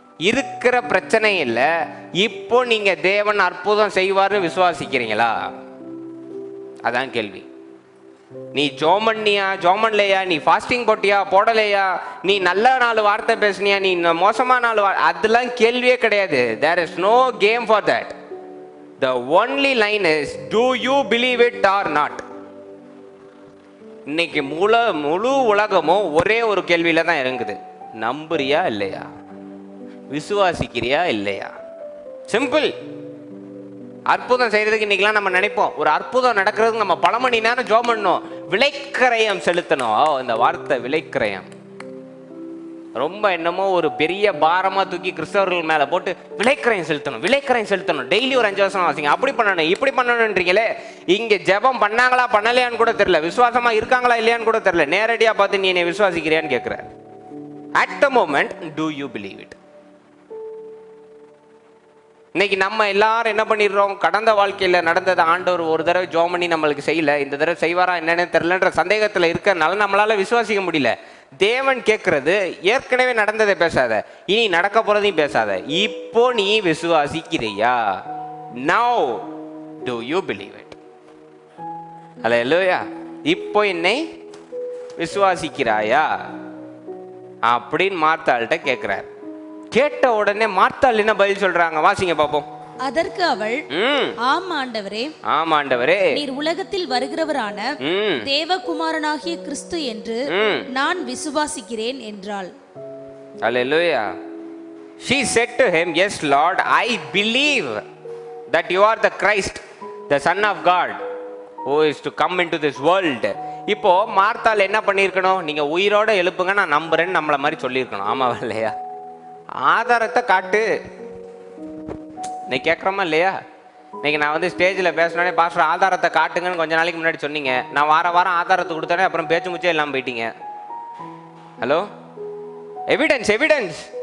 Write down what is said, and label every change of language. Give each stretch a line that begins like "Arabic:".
Tamil: இருக்கிற பிரச்சனை இல்லை, இப்போ நீங்க தேவன் அற்புதம் செய்வார்னு விசுவாசிக்கிறீங்களா? அதான் கேள்வி. நீ ஜோமன்னியா ஜோமன்லையா, நீ ஃபாஸ்டிங் போட்டியா போடலையா, நீ நல்ல 4 வார்த்தை பேசுனியா, நீ மோசமான 4 அதெல்லாம் கேள்வியே கிடையாது.
English: There is no game for that. The only line is, do you believe it or not?
Tamil: இன்னைக்கு முழு உலகமும் ஒரே ஒரு கேள்வியில தான் இருக்குது. நம்புறியா இல்லையா, விசுவாசிக்கிறியா இல்லையா? சிம்பிள். அற்புதம் செய்யறதுக்கு இன்னைக்கெல்லாம் நம்ம நினைப்போம், ஒரு அற்புதம் நடக்கிறதுக்கு நம்ம பல மணி நேரம் ஜெபம் பண்ணணும், விலைக்கிரயம் செலுத்தணும். இந்த வார்த்தை விலைக்கிரயம் ரொம்ப என்னமோ ஒரு பெரிய பாரமா தூக்கி கிறிஸ்தவர்கள் மேல போட்டு விலைக்கிரயம் செலுத்தணும், டெய்லி ஒரு 5 வருஷம் வாசிங்க, அப்படி பண்ணணும் இப்படி பண்ணணும்ன்றீங்களே. இங்க ஜெபம் பண்ணாங்களா பண்ணலையான்னு கூட தெரியல, விசுவாசமா இருக்காங்களா இல்லையான்னு கூட தெரியல. நேரடியா பார்த்து நீ என்னை விசுவாசிக்கிறியான்னு கேட்கிற.
English: At the moment do you believe it?
Tamil: இன்னைக்கு நம்ம எல்லாரும் என்ன பண்ணிடுறோம், கடந்த வாழ்க்கையில் நடந்தது ஆண்டவர் ஒரு தடவை ஜெபம் பண்ணி நம்மளுக்கு செய்யல, இந்த தடவை செய்வாரா என்னன்னு தெரியலன்ற சந்தேகத்தில் இருக்கிறனால நம்மளால விசுவாசிக்க முடியல. தேவன் கேட்கறது ஏற்கனவே நடந்ததை பேசாத, இனி நடக்க போறதையும் பேசாத, இப்போ நீ விசுவாசிக்கிறியா?
English: Now do you believe it? Hallelujah.
Tamil: இப்போ என்னை விசுவாசிக்கிறாயா அப்படின்னு மார்த்தாள்கிட்ட கேட்கிறார். கேட்ட உடனே மார்த்தாள் என்ன பதில் சொல்றாங்க, வாசிங்க பாப்போம். அதற்கு அவள், ஆம் ஆண்டவரே, நீர் உலகத்தில் வருகிறவரான தேவகுமாரனாகிய கிறிஸ்து என்று நான் விசுவாசிக்கிறேன் என்றாள். அல்லேலூயா.
English: She said to him, yes Lord, I believe that you are the Christ, the Son of God, who is to come into this world.
Tamil: இப்போ மார்த்தாள் என்ன பண்ணியிருக்கணும், நீங்க உயிரோட எழுப்புங்க நான் நம்புறேன்னு நம்மள மாதிரி சொல்லியிருக்கணும். ஆமாவா இல்லையா? ஆதாரத்தை காட்டு. இன்னைக்கு கேட்குறோமா இல்லையா? இன்னைக்கு நான் வந்து ஸ்டேஜில் பேசினோடனே பாஸ்டர் ஆதாரத்தை காட்டுங்கன்னு கொஞ்ச நாளைக்கு முன்னாடி சொன்னீங்க. நான் வாரம் ஆதாரத்தை கொடுத்தோடனே அப்புறம் பேச்சு முச்சே இல்லாமல் போயிட்டீங்க. Hello, evidence.